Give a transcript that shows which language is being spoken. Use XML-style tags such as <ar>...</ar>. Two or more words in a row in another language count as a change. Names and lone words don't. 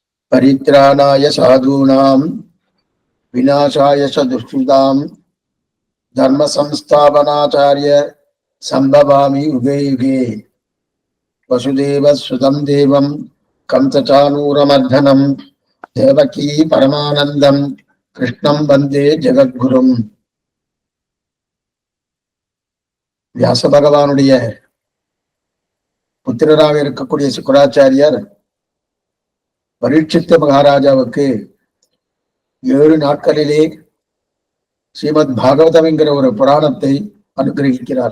<sa>परित्राणाय साधूनां विनाशाय च दुष्कृतां धर्म संस्थापनाचार्य संभवामि युगे युगे। वसुदेव सुतं देवं कंसचाणूरमर्दनं देवकी परमानंदं कृष्णं वंदे जगद्गुरुम्.</sa> <ta>வியாச பகவானுடைய புத்திரராக இருக்கக்கூடிய சுக்கராச்சாரியார் பரீட்சித்த மகாராஜாவுக்கு 7 நாட்களிலே ஸ்ரீமத் பாகவதம் என்கிற ஒரு புராணத்தை அனுகிரகிக்கிறார்.</ta>